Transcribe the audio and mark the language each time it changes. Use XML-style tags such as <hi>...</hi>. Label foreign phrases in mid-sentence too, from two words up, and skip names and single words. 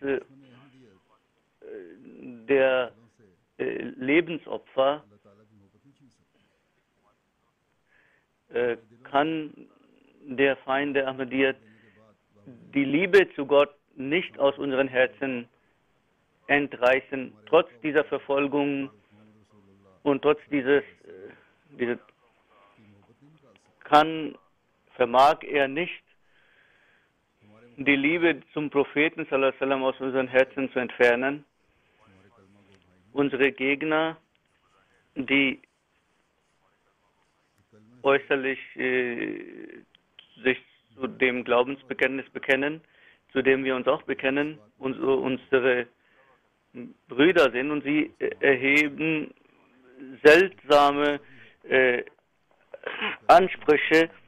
<de>der Lebensopfer kann der Feind der Ahmadiyyat die Liebe zu Gott nicht aus unseren Herzen entreißen. Trotz dieser Verfolgung Und trotz vermag er nicht, die Liebe zum Propheten</de> <ar>صلى الله عليه وسلم</ar> <de>aus unseren Herzen zu entfernen. Unsere Gegner, die äußerlich sich zu dem Glaubensbekenntnis bekennen, zu dem wir uns auch bekennen, unsere Brüder sind, und sie erheben seltsame Ansprüche.</de>